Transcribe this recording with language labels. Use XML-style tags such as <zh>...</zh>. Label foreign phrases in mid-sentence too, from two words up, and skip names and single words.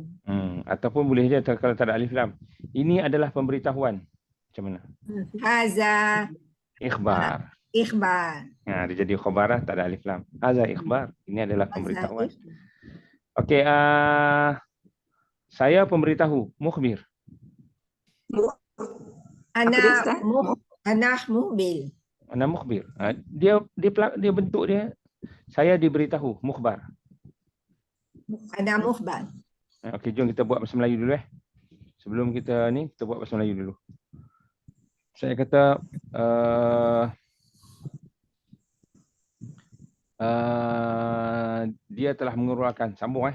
<ms>Ataupun boleh je kalau tak ada alif lam. Ini adalah pemberitahuan. Macam mana? Haza Ikhbar. ikhbar. Dia jadi khabarah, tak ada alif lam.</ms> <ar>هذا إخبار.</ar> <ms>Ini adalah pemberitahuan. Haza Okey, saya pemberitahu, mukhbir.</ms> <ar>أنا مخبر. أنا مخبر.</ar> <ms>Dia bentuk dia. Saya diberitahu, mukhbar.</ms> <ar>أنا مخبر.</ar> <ms>Okey, jom kita buat bahasa Melayu dulu . Sebelum kita ni, kita buat bahasa Melayu dulu. Saya kata dia telah mengeluarkan, sambung.</ms>